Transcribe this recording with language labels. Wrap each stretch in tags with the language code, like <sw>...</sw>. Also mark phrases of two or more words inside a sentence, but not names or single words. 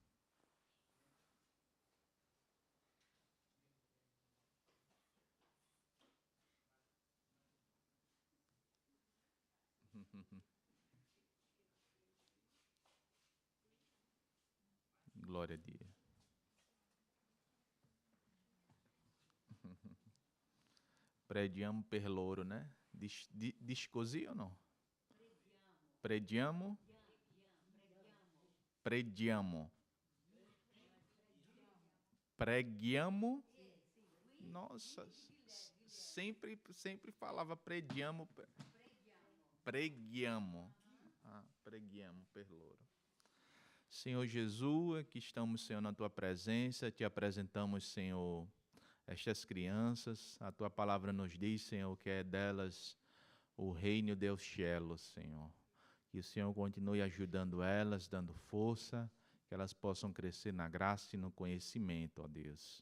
<it>Glória a Dio. Preghiamo per loro, né? Diz così o no? Preghiamo. Preghiamo. Preghiamo.</it> <pt>Nossa, sempre falava preghiamo.</pt> <it>Preghiamo. Preghiamo per loro.</it> <pt>Senhor Jesus, aqui estamos, Senhor, na Tua presença, te apresentamos, Senhor, estas crianças. A Tua palavra nos diz, Senhor, que é delas o reino Deus cielo, Senhor. Que o Senhor continue ajudando elas, dando força, que elas possam crescer na graça e no conhecimento, ó Deus.</pt>